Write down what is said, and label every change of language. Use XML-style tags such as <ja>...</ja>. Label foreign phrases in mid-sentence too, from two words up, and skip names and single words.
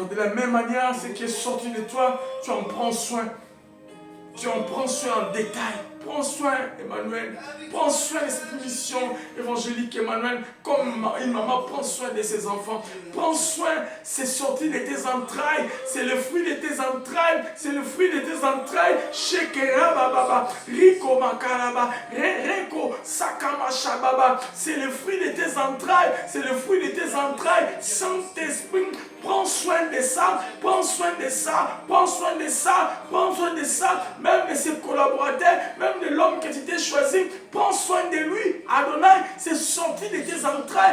<fr>De la même manière, ce qui est sorti de toi, tu en prends soin. Tu en prends soin en détail. Prends soin, Emmanuel. Prends soin de cette mission évangélique, Emmanuel. Comme une maman prend soin de ses enfants. Prends soin, c'est sorti de tes entrailles. C'est le fruit de tes entrailles. C'est le fruit de tes entrailles. Shekera baba, Riko makaraba, Reko sakama shababa. C'est le fruit de tes entrailles. C'est le fruit de tes entrailles. Saint-Esprit, prends soin de ça. Prends soin de ça. Prends soin de ça. Prends soin de ça. Même de ses collaborateurs. Même de l'homme que tu t'es choisi. Prends soin de lui. Adonai, c'est sorti de tes entrailles.</fr>